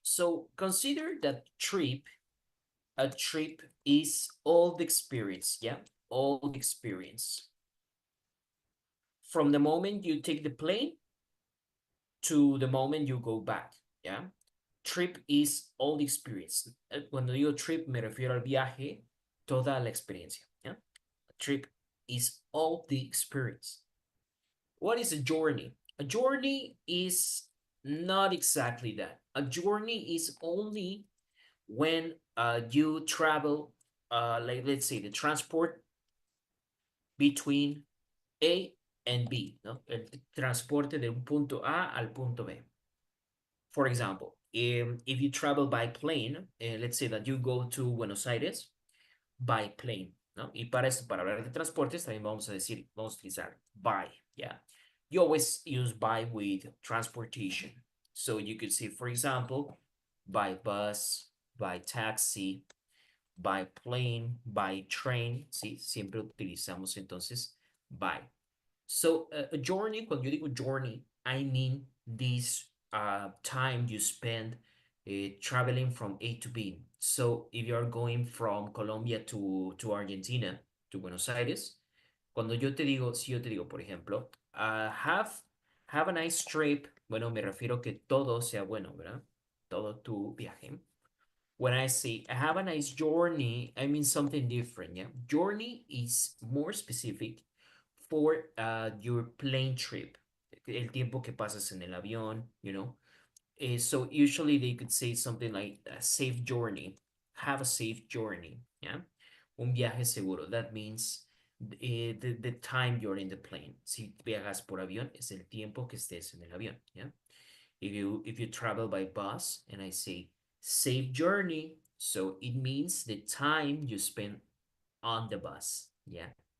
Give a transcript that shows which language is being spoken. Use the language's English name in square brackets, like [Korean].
[English] So consider that a trip is all the experience. Yeah, all the experience. From the moment you take the plane to the moment you go back. Yeah, trip is all the experience. [Spanish] Cuando digo trip, me refiero al viaje, toda la experiencia. [English] Yeah, a trip is all the experience. What is a journey? A journey is not exactly that. A journey is only when you travel, like let's say the transport between A and B, ¿no? [Spanish] El transporte de un punto A al punto B. [English] For example, if you travel by plane, let's say that you go to Buenos Aires by plane, ¿no? [Spanish] Y para esto, para hablar de transportes, también vamos a utilizar by, yeah. [English] You always use by with transportation. So you could say, for example, by bus, by taxi, by plane, by train, ¿sí? [Spanish] Siempre utilizamos entonces by. [English] So a journey, [Spanish] cuando yo digo [English] journey, I mean this time you spend traveling from A to B. So if you are going from Colombia to Argentina, to Buenos Aires, [Spanish] cuando yo te digo, si yo te digo, por ejemplo, [English] have a nice trip, [Spanish] bueno, me refiero que todo sea bueno, ¿verdad? Todo tu viaje. [English] When I say have a nice journey, I mean something different, yeah? Journey is more specific for your plane trip, [Spanish] el tiempo que pasas en el avión, [English] you know. So usually they could say something like a safe journey, have a safe journey, yeah. [Spanish] Un viaje seguro. [English] That means the time you're in the plane. [Spanish] Si viajas por avión, es el tiempo que estés en el avión, yeah. [English] If you travel by bus and I say safe journey, so it means the time you spend on the bus, yeah.